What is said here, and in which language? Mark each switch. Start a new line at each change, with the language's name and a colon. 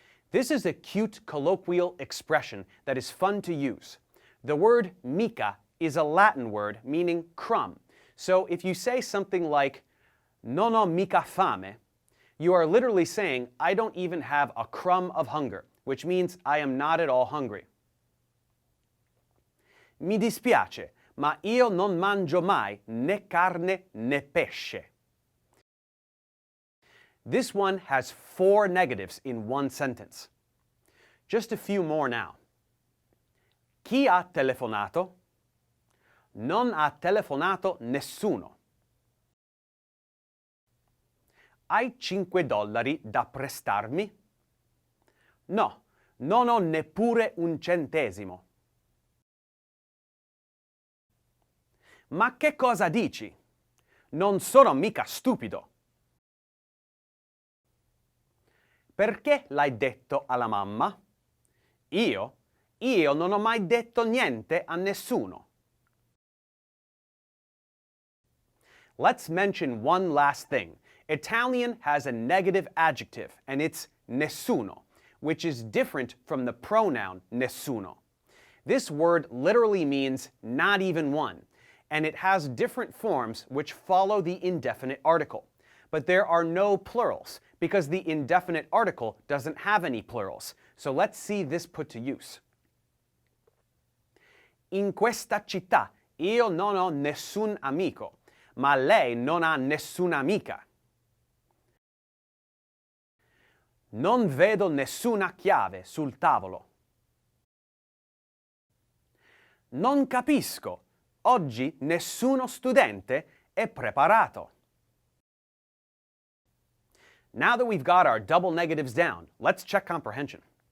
English: This is a cute colloquial expression that is fun to use. The word mica is a Latin word meaning crumb. So if you say something like,
Italian: non ho mica fame,
English: you are literally saying, I don't even have a crumb of hunger, which means I am not at all hungry.
Italian: Mi dispiace, ma io non mangio mai né carne né pesce.
English: This one has 4 negatives in one sentence. Just a few more now.
Italian: Chi ha telefonato? Non ha telefonato nessuno. Hai $5 da prestarmi? No, non ho neppure un centesimo. Ma che cosa dici? Non sono mica stupido. Perché l'hai detto alla mamma? Io non ho mai detto niente a nessuno.
English: Let's mention one last thing. Italian has a negative adjective, and it's nessuno, which is different from the pronoun nessuno. This word literally means not even one, and it has different forms which follow the indefinite article. But there are no plurals, because the indefinite article doesn't have any plurals. So let's see this put to use.
Italian: In questa città io non ho nessun amico, ma lei non ha nessuna amica. Non vedo nessuna chiave sul tavolo. Non capisco. Oggi nessuno studente è preparato.
English: Now that we've got our double negatives down, let's check comprehension.